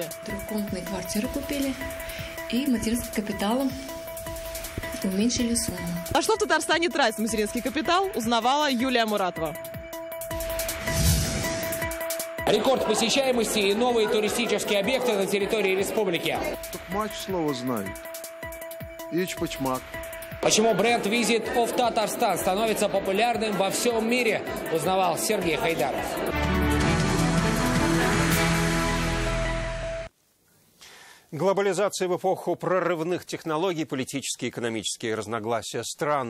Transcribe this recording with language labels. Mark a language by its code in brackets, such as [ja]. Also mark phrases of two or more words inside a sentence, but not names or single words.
[ru] Трехкомнатные квартиры купили и материнским капиталом уменьшили сумму. А что в Татарстане тратит материнский капитал, узнавала Юлия Муратова. Рекорд посещаемости и новые туристические объекты на территории республики. Тукмач слово знает. Ич-почмак. Почему бренд Visit of Tatarstan становится популярным во всем мире, узнавал Сергей Хайдаров. Глобализация в эпоху прорывных технологий, политические и экономические разногласия стран.